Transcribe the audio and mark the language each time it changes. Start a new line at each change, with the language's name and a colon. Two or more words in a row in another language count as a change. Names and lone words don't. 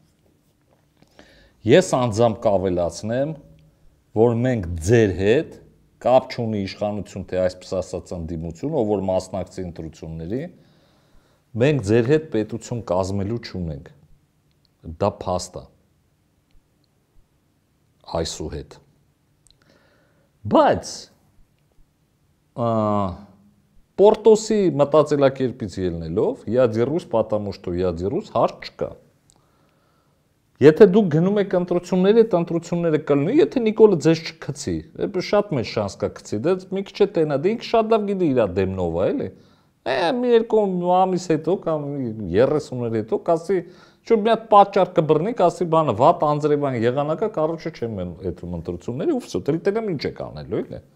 Armenian: Ես անձամբ կավելացնեմ, որ մենք ձեր հետ կապ չունի իշխանություն, թե այսպես ասած ընդդիմություն, ով որ մասնակցի ընտրությունների, մենք ձեր հետ պետություն կազմելու չունենք։ Դա փաստ է այսուհետ։ Բայց Պորտոսի մտածելակերպից ելնելով,
Russian: я дерусь, потому что я дерусь,
Armenian: հարց չկա։ Եթե դուք գնում եք ընտրությունների, այդ ընտրությունները կլինի, եթե Նիկոլը ձեզ չքցի, շատ մեծ շանս կա քցի, դա մի քիչ է տենա, դե ինքը շատ լավ գիտի իր դեմնով է, էլի։ Մի երկու ամիս հետո կամ 30 օր հետո կասի, Չո մի հատ պատճառ կբռնի, կասի բանը, վատ անձրևային եղանակա, կարոջը չեմ այդ ընտրությունների, ու վсё, դրիտենամ ինչ եք անելու, էլի։